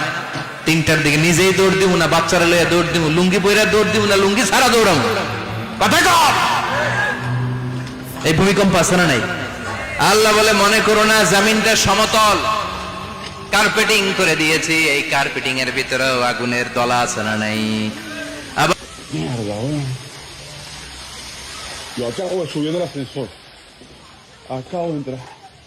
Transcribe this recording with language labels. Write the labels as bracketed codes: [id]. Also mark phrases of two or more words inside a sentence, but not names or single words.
[bn] 3টার দিকে নিজেই দৌড় দিব না বাচ্চারা লইয়া দৌড় দিব, লুঙ্গি পইরা দৌড় দিব না লুঙ্গি ছাড়া দৌড়াবো? কথা কর। এই ভূমিকম্প আছে না নাই? আল্লাহ বলে মনে করো না জমিনটা সমতল, কার্পেটিং করে দিয়েছি। এই কার্পেটিং এর ভিতরেও আগুনের দলা আছে না নাই? আবার [es] Mierda, weón. Yo acabo de subir el ascensor. Acabo de entrar.